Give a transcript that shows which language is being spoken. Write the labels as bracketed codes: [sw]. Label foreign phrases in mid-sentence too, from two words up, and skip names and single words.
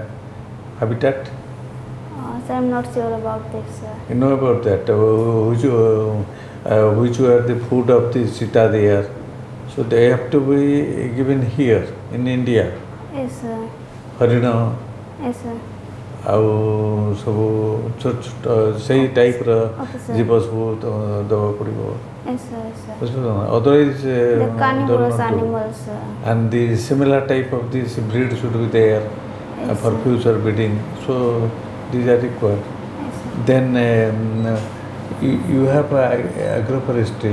[en] Sir, I'm not sure about this. You know about that? Which were the food of the cheetah there? So they have to be given here in India. Yes, sir. Harina. Yes, sir. [or] ଆଉ ସବୁ ସେଇ ଟାଇପ୍ର ଜୀବ ସବୁ ଦେବାକୁ ପଡ଼ିବ. [en] Otherwise, the carnivorous animals. And the similar type of this breed should be there for future breeding. So these are required. Then you have agroforestry.